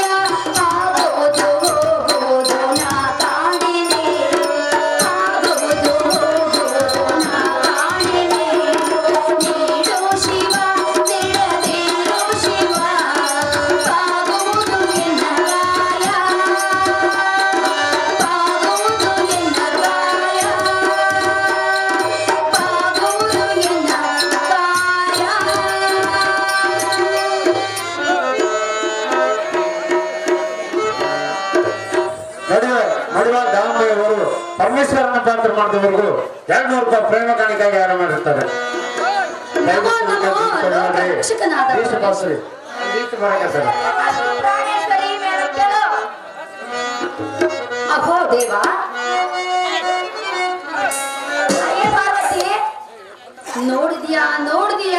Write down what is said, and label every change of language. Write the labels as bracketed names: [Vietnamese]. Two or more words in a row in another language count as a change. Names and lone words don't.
[Kannada] ಆಗೋದು ಹೋಗೋದು ನಾ ಕಾಣಿನೆ ಆಗೋದು ಹೋಗೋದು ನಾ ಕಾಣಿನೆ ನೀಡು ಶಿವ ನೀಡದಿರು ಶಿವ ಬಾಗುವುದು ಎನ್ನ ಕಾಯ ಬಾಗುವುದು ಎನ್ನ ಕಾಯ ಬಾಗುವುದು ಎನ್ನ ಕಾಯ ಮಡಿವಾಳ ದಾಮಯ್ಯವರು ಪರಮೇಶ್ವರನ ಪಾತ್ರ ಮಾಡಿದವರೆಗೂ 200 ರೂಪಾಯಿ ಪ್ರೇಮ ಕಾಣಿಕೆಯಾಗಿ ಯಾರು ಮಾಡಿರ್ತಾರೆ. ರಕ್ಷಕನಾದ ಅಹೋ ದೇವ ನೋಡಿದ್ಯಾ ನೋಡಿದ್ಯಾ